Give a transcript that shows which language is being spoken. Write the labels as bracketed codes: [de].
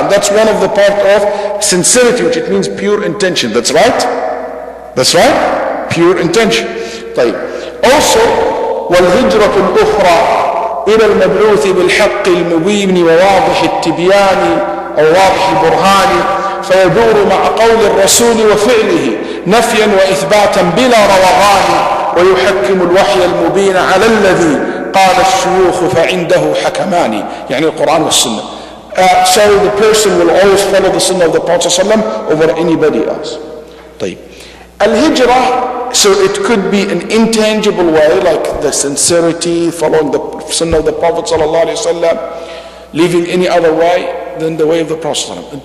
[en] And that's one of the part of sincerity, which it means pure intention. That's right? That's right? Pure intention. [ar] طيب. [en] Also, [ar] والهجرة الأخرى إلى المبعوث بالحق المبين وواضح التبيان أو واضح البرهان فيدور مع قول الرسول وفعله نفيا وإثباتا بلا روغان ويحكم الوحي المبين على الذي قال الشيوخ فعنده حكمان يعني القرآن والسنة. [en] So the person will always follow the sunnah of the Prophet ﷺ over anybody else. [ar] طيب. [en] Al-Hijrah, so it could be an intangible way, like the sincerity, following the sunnah of the Prophet ﷺ, leaving any other way than the way of the Prophet ﷺ.